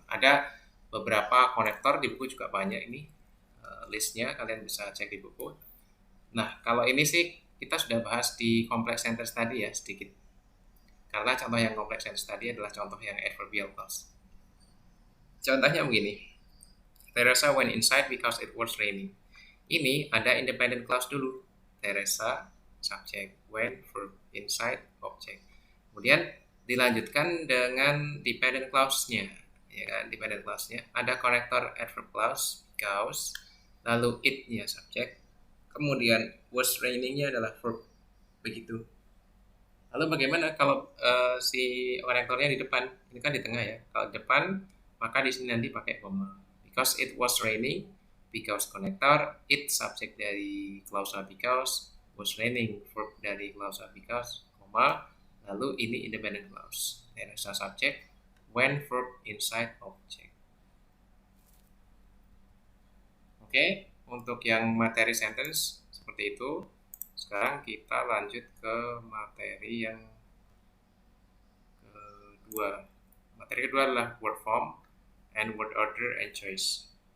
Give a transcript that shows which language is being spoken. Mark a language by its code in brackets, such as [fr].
[id] Ada beberapa konektor di buku juga banyak ini listnya, kalian bisa cek di buku. Nah, kalau ini sih kita sudah bahas di complex sentence tadi ya sedikit. Karena contoh yang complex sentence tadi adalah contoh yang adverbial clause. Contohnya begini. [en] Teresa went inside because it was raining. [id] Ini ada independent clause dulu. [en] Teresa subject, went verb, inside object. [id] Kemudian dilanjutkan dengan dependent clause-nya, ya kan? Dependent clause-nya ada konektor adverb clause because, lalu it-nya subject, kemudian was raining-nya adalah verb, begitu. Lalu bagaimana kalau si konektornya di depan? Ini kan di tengah ya. Kalau depan maka di sini nanti pakai koma. [en] Because it was raining, [id] because konektor, it subject dari klausa because, was raining verb dari klausa because, koma, lalu ini independent clause. [en] Teresa subject, when verb inside object. [id] Oke, untuk yang materi sentence seperti itu. Sekarang kita lanjut ke materi yang kedua. Materi kedua adalah word form and word order and choice.